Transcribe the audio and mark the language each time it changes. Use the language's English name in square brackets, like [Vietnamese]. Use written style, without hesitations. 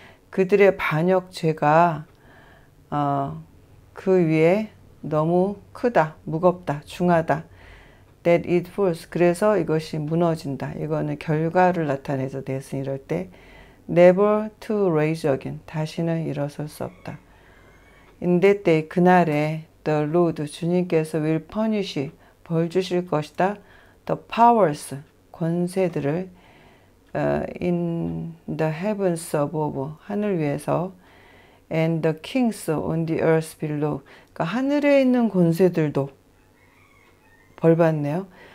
[Korean] 그들의 반역죄가 그 위에 너무 크다, 무겁다, 중하다. [English] That it falls. [Korean] 그래서 이것이 무너진다. 이거는 결과를 나타내서 대신 이럴 때 [English] never to rise again. [Korean] 다시는 일어설 수 없다. [English] In that day, [Korean] 그날에 [English] the Lord, [Korean] 주님께서 [English] will punish, [Korean] 벌 주실 것이다. [English] the powers, [Korean] 권세들을 [English] in the heavens above, [Korean] 하늘 위에서 [English] and the kings on the earth below. [Korean] 그러니까 하늘에 있는 권세들도 벌 받네요.